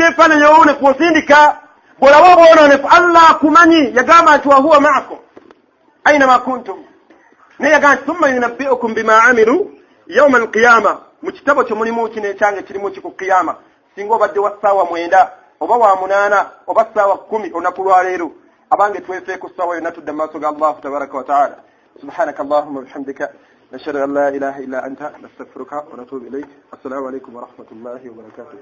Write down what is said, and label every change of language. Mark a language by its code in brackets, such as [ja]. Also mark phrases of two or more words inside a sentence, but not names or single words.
[lg] ebifaananyi owune kunsindika bw'olaba obwononefu Allah akumanyi yagamba nti [ar] وهو معكم أينما كنتم [lg] naye yagamba nti [ar] ثم ينبئكم بما عملوا يوم القيامة [lg] mu kitabo kyo mulimu kino ekyange kirimu ki ku qiyama singa obadde wa ssaawa 9 oba wa 8 oba ssaawa 10 olunaku lwa leero abange twefeeko ssaawa yonna tudda mu maaso ga [ar] الله تبارك وتعالى سبحانك اللهم بحمدك نشهد أن لا إله إلا أنت نستغفرك ونتوب إليك السلام عليكم ورحمة الله وبركاته.